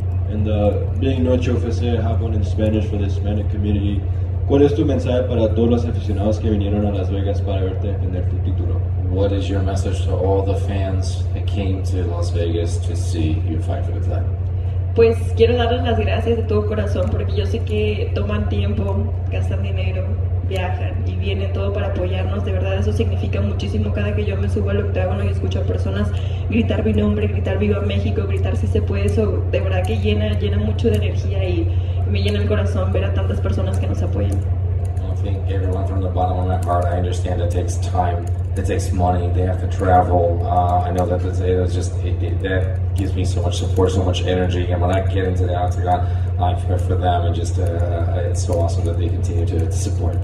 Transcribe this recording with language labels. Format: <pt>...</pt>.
<en>And being Noche UFC happened in Spanish for the Hispanic community,</en> <es>¿cuál es tu mensaje para todos los aficionados que vinieron a Las Vegas para verte defender tu título?</es> <en>What is your message to all the fans that came to Las Vegas to see you fight for the title?</en> <es>Pues quiero darles las gracias de todo corazón porque yo sé que toman tiempo, gastan dinero, viajan y vienen todo para apoyarnos. De verdad eso significa muchísimo. Cada que yo me subo al octágono y escucho a personas gritar mi nombre, gritar Viva México, gritar si se puede, eso de verdad que llena mucho de energía y me llena el corazón ver a tantas personas que nos apoyan.</es> <en>I think everyone from the bottom of my heart, I understand it takes time, it takes money, they have to travel. I know that that gives me so much support, so much energy, and when I get into the octagon, I feel for them, and just it's so awesome that they continue to support.</en>